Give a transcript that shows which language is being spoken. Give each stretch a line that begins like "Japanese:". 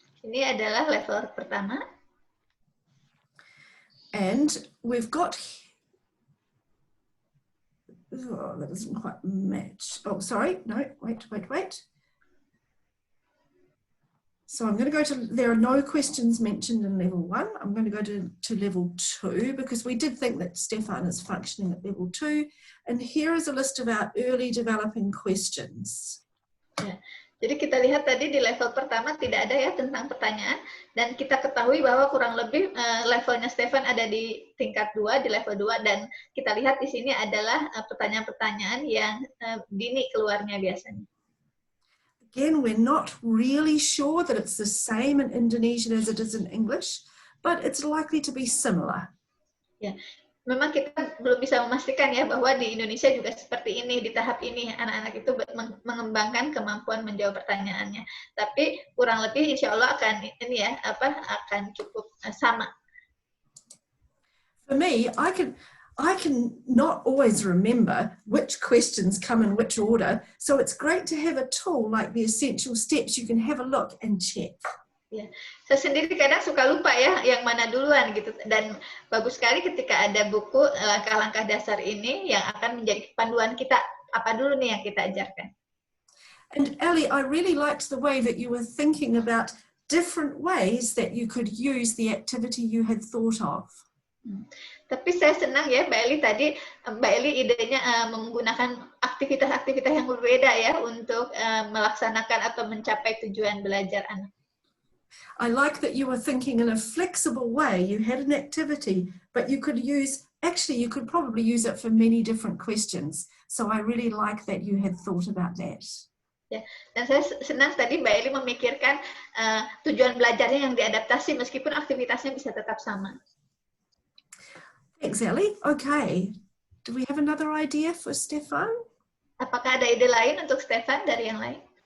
Indonesian: Ini adalah level pertama.
English: And we've got, oh, that doesn't quite match. Oh, sorry, no, wait. So I'm going to go to, there are no questions mentioned in level 1. I'm going to go to level 2 because we did think that Stefan is functioning at level 2. And here is a list of our early developing questions.
Indonesian: Ya. Jadi kita lihat tadi di level pertama tidak ada ya tentang pertanyaan, dan kita ketahui bahwa kurang lebih levelnya Stefan ada di tingkat 2, di level 2, dan kita lihat di sini adalah pertanyaan-pertanyaan yang dini keluarnya biasanya.
English: Again, we're not really sure that it's the same in Indonesian as it is in English, but it's likely to be similar.
Indonesian: Ya. Memang kita belum bisa memastikan ya bahwa di Indonesia juga seperti ini, di tahap ini anak-anak itu mengembangkan kemampuan menjawab pertanyaannya. Tapi kurang lebih insya Allah akan akan cukup sama.
English: For me, I can not always remember which questions come in which order, so it's great to have a tool like the essential steps you can have a look and check.
Indonesian: Ya, saya sendiri kadang suka lupa ya yang mana duluan gitu, dan bagus sekali ketika ada buku langkah-langkah dasar ini yang akan menjadi panduan kita apa dulu nih yang kita ajarkan.
English: And Ellie, I really liked the way that you were thinking about different ways that you could use the activity you had thought of.
Indonesian: Tapi saya senang ya Mbak Eli tadi, Mbak Eli idenya menggunakan aktivitas-aktivitas yang berbeda ya untuk melaksanakan atau mencapai tujuan belajar anak.
English: I like that you were thinking in a flexible way. You had an activity, but you could probably use it for many different questions. So I really like that you had thought about that.
Indonesian: Ya, dan saya senang tadi Mbak Eli memikirkan tujuan belajarnya yang diadaptasi meskipun aktivitasnya bisa tetap sama.
English: Thanks, Ellie. Okay. Do we have another idea for Stefan?
Indonesian: Apakah ada ide lain untuk Stefan dari yang lain?